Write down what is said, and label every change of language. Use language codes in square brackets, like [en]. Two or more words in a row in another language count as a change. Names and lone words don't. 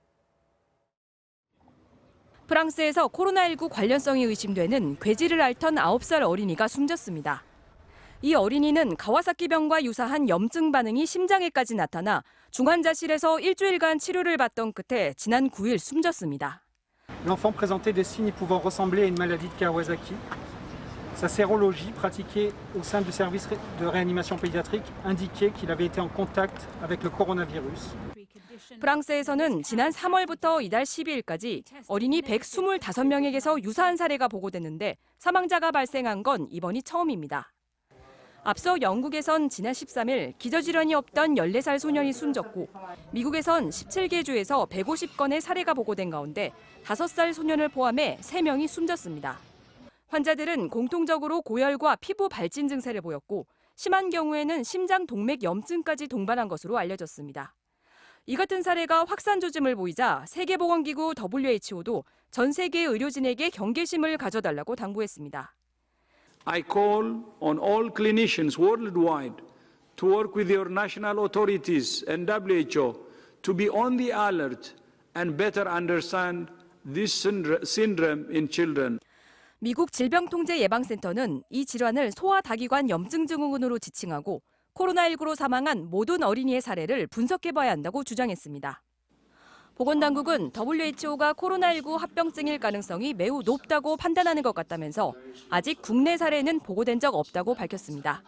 [ko] 프랑스에서 코로나19 관련성이 의심되는 괴지를 앓던 9살 어린이가 숨졌습니다. 이 어린이는 가와사키병과 유사한 염증 반응이 심장에까지 나타나 중환자실에서 일주일간 치료를 받던 끝에 지난 9일 숨졌습니다. [fr] L'enfant présentait des signes pouvant ressembler à une maladie de Kawasaki. Sa sérologie pratiquée au sein du service de réanimation pédiatrique indiquait qu'il avait été en contact avec le coronavirus. [ko] 프랑스에서는 지난 3월부터 이달 12일까지 어린이 125명에게서 유사한 사례가 보고됐는데 사망자가 발생한 건 이번이 처음입니다. 앞서 영국에선 지난 13일 기저질환이 없던 14살 소년이 숨졌고 미국에선 17개 주에서 150건의 사례가 보고된 가운데 5살 소년을 포함해 3명이 숨졌습니다. 환자들은 공통적으로 고열과 피부 발진 증세를 보였고 심한 경우에는 심장 동맥 염증까지 동반한 것으로 알려졌습니다. 이 같은 사례가 확산 조짐을 보이자 세계보건기구 WHO도 전 세계 의료진에게 경계심을 가져달라고 당부했습니다. [en] I call on all clinicians worldwide to work with your national authorities and WHO to be on the alert and better understand this syndrome in children. [ko] 미국 질병통제예방센터는 이 질환을 소아다기관 염증 증후군으로 지칭하고 코로나19로 사망한 모든 어린이의 사례를 분석해봐야 한다고 주장했습니다. 보건당국은 WHO가 코로나19 합병증일 가능성이 매우 높다고 판단하는 것 같다면서 아직 국내 사례는 보고된 적 없다고 밝혔습니다.